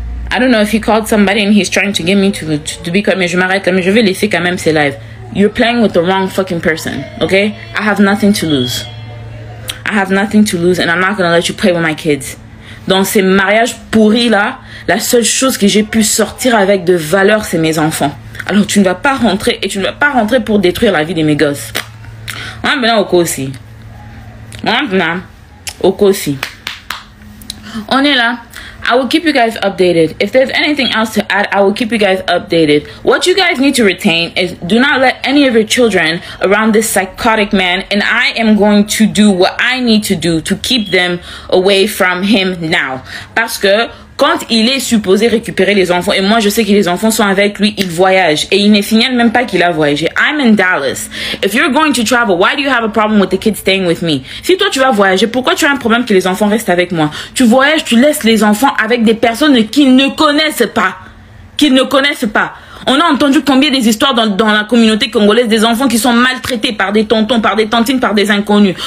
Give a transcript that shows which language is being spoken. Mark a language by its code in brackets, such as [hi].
[en] I don't know if he called somebody and he's trying to get me to be quiet. [fr] Mais je m'arrête là. Mais je vais laisser quand même ces lives. [en] You're playing with the wrong fucking person. Okay? I have nothing to lose. I have nothing to lose and I'm not gonna let you play with my kids. [fr] Dans ces mariages pourris là, la seule chose que j'ai pu sortir avec de valeur, c'est mes enfants. Alors tu ne vas pas rentrer et tu ne vas pas rentrer pour détruire la vie de mes gosses. Maintenant au aussi. Maintenant au aussi. On est là. [en] I will keep you guys updated. If there's anything else to add, I will keep you guys updated. What you guys need to retain is do not let any of your children around this psychotic man, and I am going to do what I need to do to keep them away from him now. [fr] Parce que quand il est supposé récupérer les enfants, et moi je sais que les enfants sont avec lui, il voyage. Et il ne signale même pas qu'il a voyagé. [en] I'm in Dallas. If you're going to travel, why do you have a problem with the kids staying with me? [fr] Si toi tu vas voyager, pourquoi tu as un problème que les enfants restent avec moi? Tu voyages, tu laisses les enfants avec des personnes qu'ils ne connaissent pas. Qu'ils ne connaissent pas. On a entendu combien des histoires dans la communauté congolaise des enfants qui sont maltraités par des tontons, par des tantines, par des inconnus.